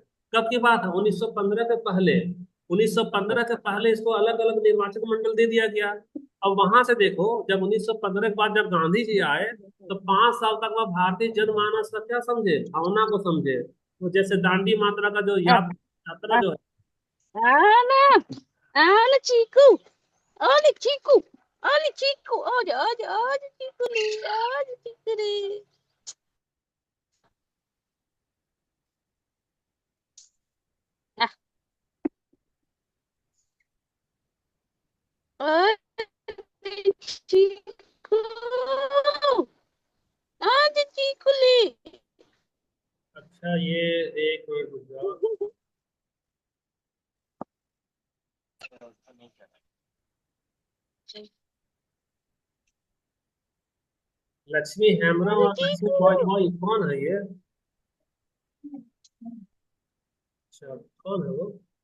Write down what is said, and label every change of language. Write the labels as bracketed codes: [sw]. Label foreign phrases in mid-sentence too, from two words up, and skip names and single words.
[hi] कब की बात है, 1915 के पहले। 1915 के पहले इसको अलग अलग निर्वाचक मंडल दे दिया गया। अब वहां से देखो, जब 1915 के बाद जब गांधी जी आए, तो 5 साल तक वह भारतीय जनमानस का क्या समझे, भावना को समझे। तो जैसे दांडी मात्रा का जो याद यात्रा जो है। [pt] Ana, Ana Chico, olha Chico, olha Chico, olha Chico ali, olha Chico ali. Ah, olha Chico, olha Chico ali. [hi] अच्छा, ये एक मिनट रुक जाओ। लक्ष्मी हेम्ब्रम [pt] Olha [hi] और लक्ष्मी [pt] Chico. [hi] बॉय कौन है ये? अच्छा, कौन है वो?